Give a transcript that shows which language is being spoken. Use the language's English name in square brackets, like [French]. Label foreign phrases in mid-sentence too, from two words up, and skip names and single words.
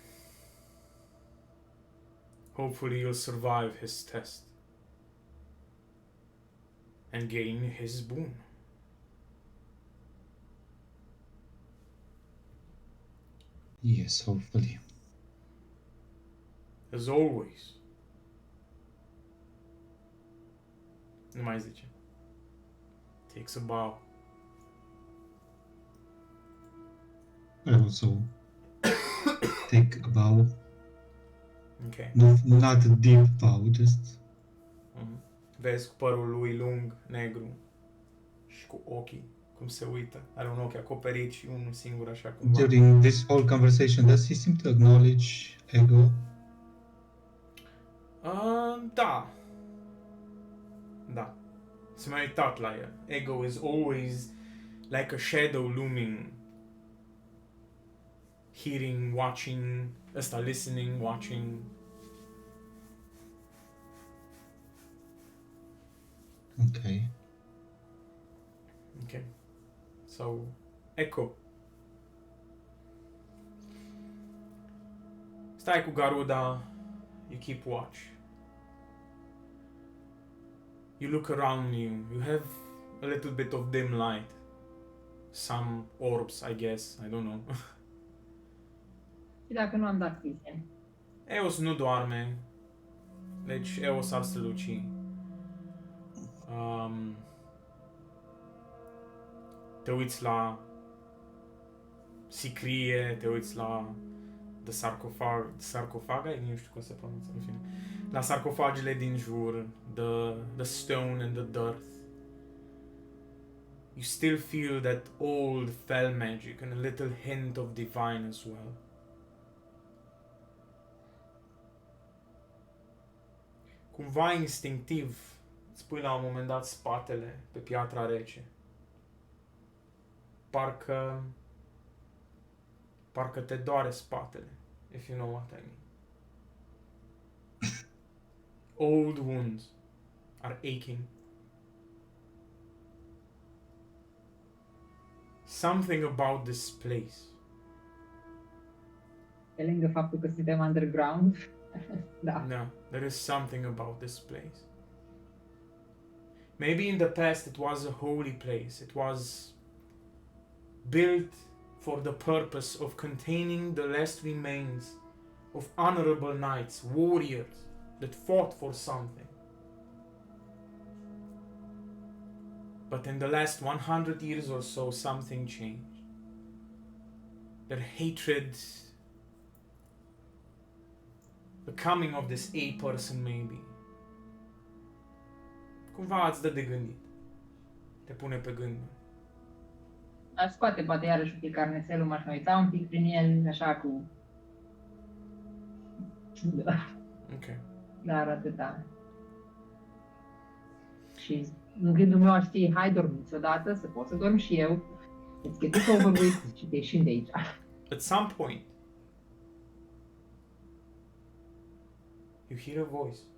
[English] Hopefully you'll survive his test and gain his boon. Yes, hopefully. As always. [Romanian] Nu mai zice. [English] Takes a bow. I also take a bow. Ok. No, not a deep bow, just [Romanian] Vezi cu părul lui lung, negru și cu ochii, cum se uită. Are un ochi acoperit și unul singur așa cumva. [English] during this whole conversation, does he seem to acknowledge ego? [Romanian] Da. Da. S-a mai uitat la el. [English] Ego is always like a shadow looming. Hearing, watching, ăsta listening, watching. Okay. Okay. So, Echo. [Romanian] Stai cu Garuda, [English] you keep watch. You look around you, you have a little bit of dim light. Some orbs, I guess, I don't know. [Romanian] Și dacă nu am dat Cristian? Eos nu doarme, deci Eos ar străluci. Te uiți la sicrie, te uiți la sarcofaga, nu știu cum se pronunță, în fine. La sarcofagele din jur, [English] the stone and the dirt. You still feel that old fell magic and a little hint of divine as well. [Romanian] Cumva instinctiv îți pui la un moment dat spatele pe piatra rece. Parcă te doare spatele, [English] if you know what I mean. Old wounds are aching. Something about this place. [Romanian] Pe lângă faptul că suntem underground. Da. [English] No, there is something about this place. Maybe in the past it was a holy place. It was built for the purpose of containing the last remains of honorable knights, warriors that fought for something. But in the last 100 years or so, something changed. Their hatred, the coming of this A person maybe, [Romanian] cumva îți dă de gândit. Te pune pe gânduri. Aș scoate poate iarăși un pic carnețelul, m-aș mai uita un pic prin el, așa cu... Ok. Dar atâta. Și în gândul meu aș fi, hai dormiți odată, să pot să dorm și eu. [English] Let's get it over with [Romanian] și te ieșim de aici. [English] At some point, you hear a voice.